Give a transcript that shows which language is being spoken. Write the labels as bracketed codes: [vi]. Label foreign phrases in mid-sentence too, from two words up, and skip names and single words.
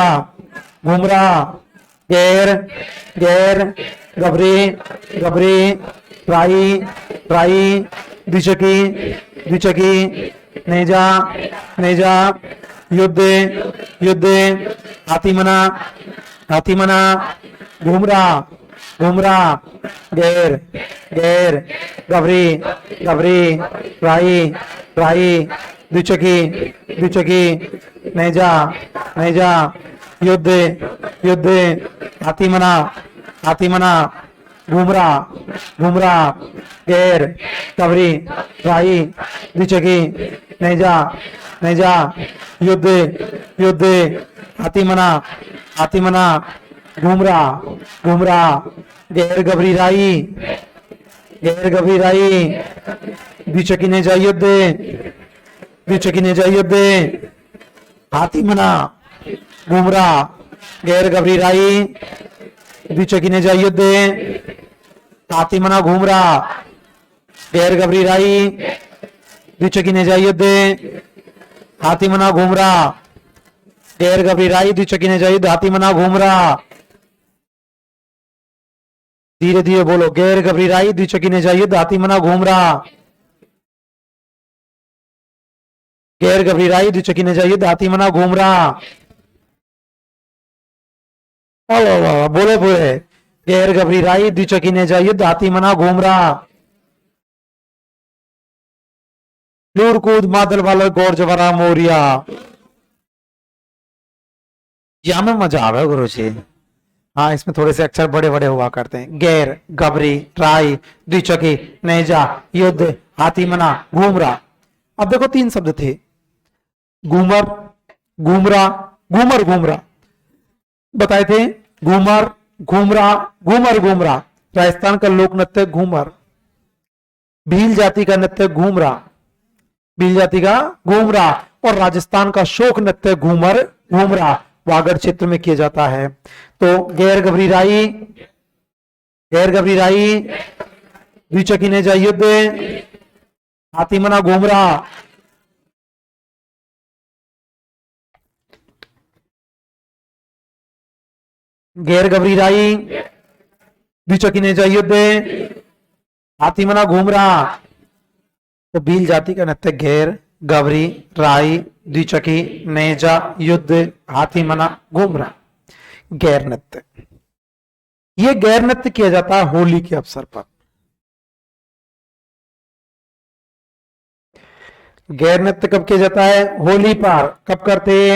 [hi] घूमरा, गैर, गैर, गबरी, गबरी, राई, राई, द्विचकी, द्विचकी, नेजा, नेजा, युद्ध, युद्ध, हाथीमना, हाथीमना, घूमरा, घूमरा, गैर, गैर, गबरी, गबरी, राई, राई, द्विचकी, द्विचकी, नेजा, नेजा, युद्ध, युद्ध, हाथी मना, हाथी मना, घूमरा, घूमरा, गैर, कबरी, राई, द्विचकी, नेजा, नेजा, युद्ध, युद्ध, हाथी मना, हाथी मना, घूमरा, घूमरा, गैर गबरी राई, गैर गबरी राई, द्विचकी नेजा युद्ध, द्विचकी नेजा युद्ध, हाथी मना, घूमरा, गैर गबरी राई, द्विचकी नेजा युद्ध, हाथी मना, घूमरा, गैर गबरी राई, द्विचकी नेजा युद्ध, हाथी मना, घूमरा, गैर गबरी राई, द्विचकी नेजा युद्ध, हाथी मना, घूमरा, धीरे धीरे बोलो, गैर गबरी राई, द्विचकी नेजा युद्ध, हाथी मना, घूमरा, गैर गबरी राई, द्विचकी नेजा युद्ध, हाथी मना, घूमरा, बोले बोले, गैर गबरी राई, द्विचकी नेजा युद्ध, हाथी मना, घूमरा, लूर कूद मादल वाला गौर जवरा मोरिया। यहां में मजा आवे गुरु जी। हाँ, इसमें थोड़े से अक्षर बड़े बड़े हुआ करते हैं। गैर गबरी राई, द्विचकी नेजा युद्ध, हाथी मना, घूमरा। अब देखो 3 शब्द थे, घूमर, घूमरा, घूमर, घूमरा बताए थे। घूमर, घूमरा, घूमर, घूमरा। राजस्थान का लोक नृत्य घूमर, भील जाति का नृत्य घूमरा, भील जाति का घूमरा, और राजस्थान का शोक नृत्य घूमर, घूमरा वागड़ क्षेत्र में किया जाता है। तो गैर गबरी राई, गैर गबरी राई, द्विचकी नेजा युद्ध, हाथी मना, घूमरा। गैर गबरी राई, द्विचकी नेजा युद्ध, हाथी मना, घूमरा। तो भील जाति का नृत्य गैर गबरी राई, द्विचकी नेजा युद्ध, हाथी मना, घूमरा, गैर नृत्य। यह गैर नृत्य किया जाता है होली के अवसर पर। गैर नृत्य कब किया जाता है? होली पर। कब करते हैं?